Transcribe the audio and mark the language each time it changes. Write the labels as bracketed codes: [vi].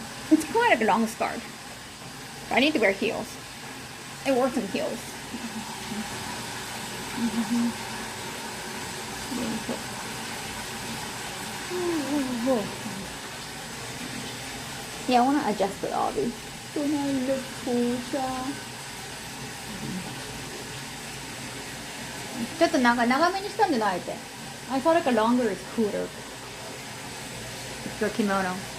[en] It's quite like a long skirt. I need to wear heels. I wore some heels. Yeah, I want to adjust the Avi. Don't I look cool, [ja] ちょっと長めにしたんじゃないって。 [en] I thought like a longer is cooler. For kimono.